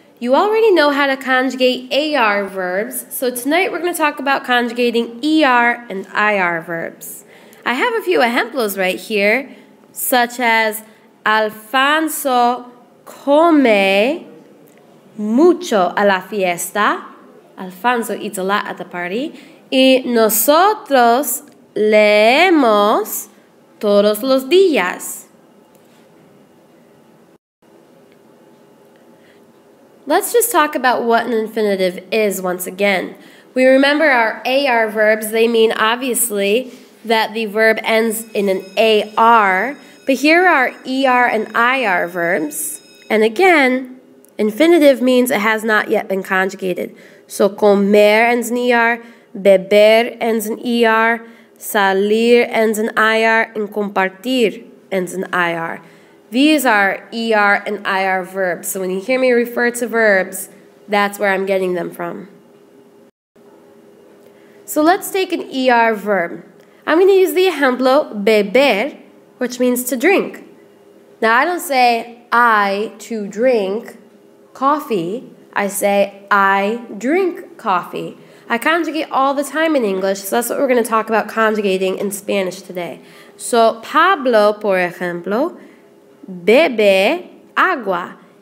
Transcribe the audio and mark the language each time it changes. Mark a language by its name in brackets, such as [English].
[English] You already know how to conjugate AR verbs, so tonight we're going to talk about conjugating ER and IR verbs. I have a few ejemplos right here, such as [Spanish] Alfonso come mucho a la fiesta. [English] Alfonso eats a lot at the party. [Spanish] Y nosotros leemos todos los días. [English] Let's just talk about what an infinitive is once again. We remember our AR verbs, they mean obviously that the verb ends in an AR, but here are ER and IR verbs. And again, infinitive means it has not yet been conjugated. So comer ends in ER, beber ends in ER, salir ends in IR, and compartir ends in IR. These are ER and IR verbs. So when you hear me refer to verbs, that's where I'm getting them from. So let's take an ER verb. I'm going to use the ejemplo beber, which means to drink. Now I don't say I to drink coffee. I say I drink coffee. I conjugate all the time in English, so that's what we're going to talk about conjugating in Spanish today. [Spanish] So Pablo, por ejemplo, bebe agua.